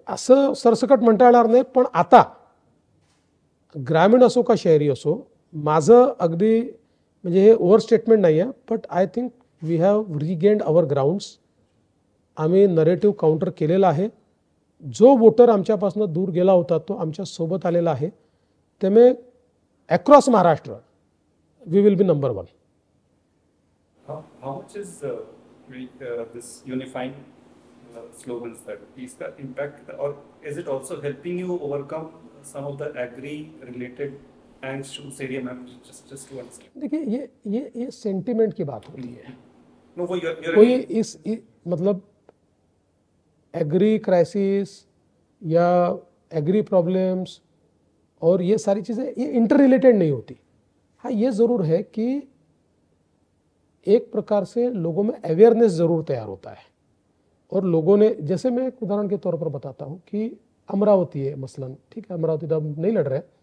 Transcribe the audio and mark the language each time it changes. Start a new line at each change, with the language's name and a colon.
Marathi: असं सरसकट म्हणता येणार नाही. पण आता ग्रामीण असो का शहरी असो, माझं अगदी म्हणजे हे ओव्हर स्टेटमेंट नाही आहे,
English: But I think we have regained our grounds.
Marathi: आम्ही नरेटिव्ह काउंटर केलेला आहे. जो वोटर आमच्यापासून दूर गेला होता तो आमच्या सोबत आलेला आहे. त्यामुळे
English: Across Maharashtra we will be number 1. How much is this unifying slogans that is the impact, or is it also helping you overcome some of the agri-related angst area, ma'am? Just to understand.
Hindi: देखिए ये sentiment की बात होती है.
English: No,
Hindi: वो कोई इस मतलब एग्री क्राइसिस या एग्री प्रॉब्लम्स और ये सारी चीज़ें ये इंटर रिलेटेड नहीं होती. हाँ, ये ज़रूर है कि एक प्रकार से लोगों में अवेयरनेस ज़रूर तैयार होता है और लोगों ने, जैसे मैं एक उदाहरण के तौर पर बताता हूँ कि अमरावती है मसलन, ठीक है, अमरावती तो अब नहीं लड़ रहे.